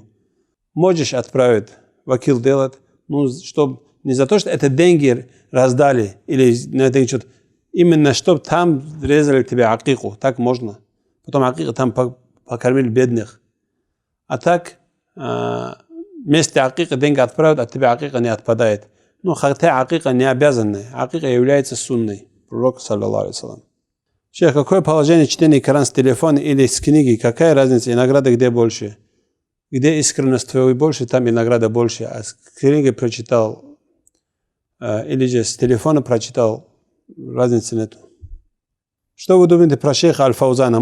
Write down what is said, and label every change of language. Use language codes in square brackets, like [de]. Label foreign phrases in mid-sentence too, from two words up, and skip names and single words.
[ru] Можешь отправить, вакил делать, чтобы не за то, что это деньги раздали, или на это что-то, именно чтобы там резали тебе акику, так можно. Потом акику там покормили бедных. А так, вместе акика деньги отправят, от тебя акика не отпадает. Хотя акика не обязанная. Акика является сунной. Пророк, [ar] صلى الله عليه وسلم. [ru] Шейх, какое положение чтения Корана с телефона или с книги? Какая разница? И награда где больше? Где искренность твоя больше, там и награда больше. А с книги прочитал, или же с телефона прочитал, разницы нет. Что вы думаете про шейха Аль-Фаузана?